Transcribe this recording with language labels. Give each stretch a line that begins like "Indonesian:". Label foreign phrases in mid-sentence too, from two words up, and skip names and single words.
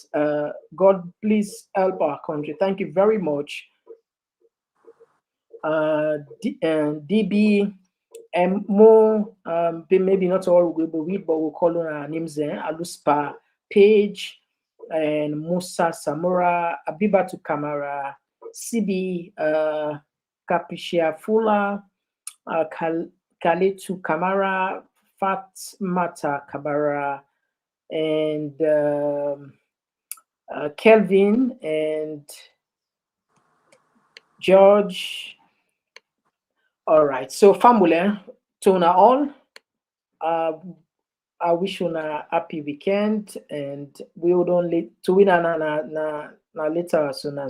English: God please help our country. Thank you very much. DB and more, maybe not all we will read, but we'll call on our names there. Aluspa Page and Musa Samura, Abibatu Kamara, CB Kapishia Fula, Kaletu Kamara, Fatmata Kabara, and Kelvin and George. All right, so family, to all, I wish you a happy weekend, and we would only to win na later soon.